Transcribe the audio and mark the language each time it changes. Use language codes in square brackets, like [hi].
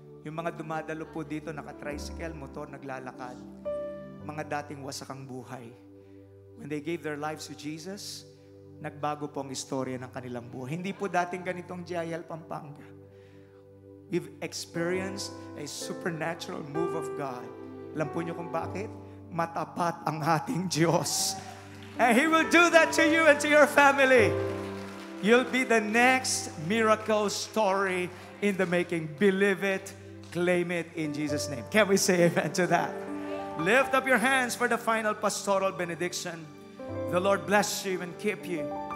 [tl] Yung mga dumadalo po dito, naka-tricycle, motor, naglalakad. Mga dating wasakang buhay. [en] When they gave their lives to Jesus, [tl] nagbago po ang istorya ng kanilang buhay. Hindi po dating ganitong GIL Pampanga. [en] We've experienced a supernatural move of God. [tl] Alam po niyo kung bakit? Matapat ang ating Diyos. [en] And He will do that to you and to your family. You'll be the next miracle story in the making. Believe it, claim it in Jesus' name. Can we say amen to that? Lift up your hands for the final pastoral benediction. The Lord bless you and keep you.